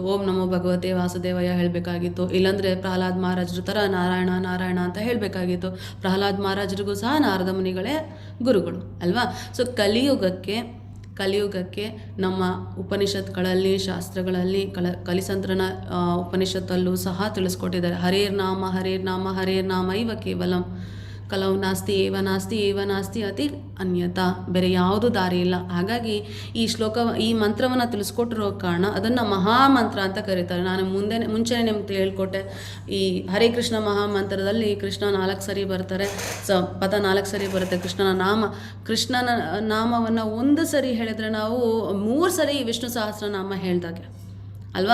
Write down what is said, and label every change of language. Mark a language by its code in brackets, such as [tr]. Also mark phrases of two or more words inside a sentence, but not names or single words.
[sa] ಓಂ ನಮೋ ಭಗವತೆ ವಾಸುದೇವಯ್ಯ [kn] ಹೇಳಬೇಕಾಗಿತ್ತು. ಇಲ್ಲಾಂದರೆ ಪ್ರಹ್ಲಾದ್ ಮಹಾರಾಜರ ಥರ ನಾರಾಯಣ ನಾರಾಯಣ ಅಂತ ಹೇಳಬೇಕಾಗಿತ್ತು. ಪ್ರಹ್ಲಾದ್ ಮಹಾರಾಜರಿಗೂ ಸಹ ನಾರದ ಮುನಿಗಳೇ ಗುರುಗಳು ಅಲ್ವಾ. ಸೊ ಕಲಿಯುಗಕ್ಕೆ ನಮ್ಮ ಉಪನಿಷತ್ಗಳಲ್ಲಿ ಶಾಸ್ತ್ರಗಳಲ್ಲಿ ಕಲಿಸಂತ್ರನ ಉಪನಿಷತ್ತಲ್ಲೂ ಸಹ ತಿಳಿಸ್ಕೊಟ್ಟಿದ್ದಾರೆ. [sa] ಹರೇರ್ ನಾಮ ಇವ ಕೇವಲಂ ಕಲವು ನಾಸ್ತಿ ಏವ ನಾಸ್ತಿ ಅತಿ ಅನ್ಯತಾ. [kn] ಬೇರೆ ಯಾವುದು ದಾರಿ ಇಲ್ಲ. ಹಾಗಾಗಿ ಈ ಮಂತ್ರವನ್ನು ತಿಳಿಸ್ಕೊಟ್ಟಿರೋ ಕಾರಣ ಅದನ್ನು ಮಹಾಮಂತ್ರ ಅಂತ ಕರೀತಾರೆ. ನಾನು ಮುಂಚೆನೇ ನಿಮ್ಗೆ ಹೇಳ್ಕೊಟ್ಟೆ, ಈ ಹರೇ ಕೃಷ್ಣ ಮಹಾಮಂತ್ರದಲ್ಲಿ ಕೃಷ್ಣ 4 ಸರಿ ಬರ್ತಾರೆ, ಪದ 4 ಸರಿ ಬರುತ್ತೆ. ಕೃಷ್ಣನ ನಾಮವನ್ನು 1 ಸರಿ ಹೇಳಿದ್ರೆ ನಾವು 3 ಸರಿ ವಿಷ್ಣು ಸಹಸ್ರನಾಮ ಹೇಳ್ದಾಗೆ ಅಲ್ವಾ.